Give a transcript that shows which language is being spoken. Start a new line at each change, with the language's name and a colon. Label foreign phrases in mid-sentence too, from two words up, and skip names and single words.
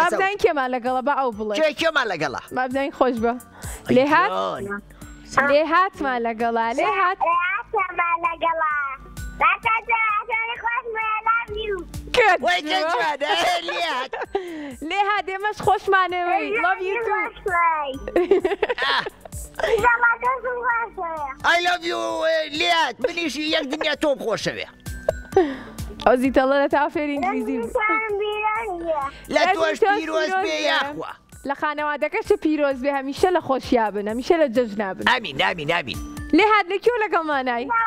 Central Kurdish: بابداین کێمان لەگەڵە بە ئەو بڵێ کێمان لەگەڵا بابداین خۆش بە لێ هات لێ هاتمان لەگەڵا لێ هات لێ هات ئێمەش خۆشمانەوەی
English: love you too I love you
Central Kurdish: لێت منیشی یەک دنیا تۆم خۆشەوێ ئەو زیتەڵە لە تا فێری ئینگلیزی بوو لە تۆش پیرۆز بێ یاخوا لە خانەوادەکەشە پیرۆز بێ هەمیشە لە خۆشیا بن هەمیشە لە جەژنا بن ئامین ئامین ئامین لێ هات لەکوێ لەگەڵمانای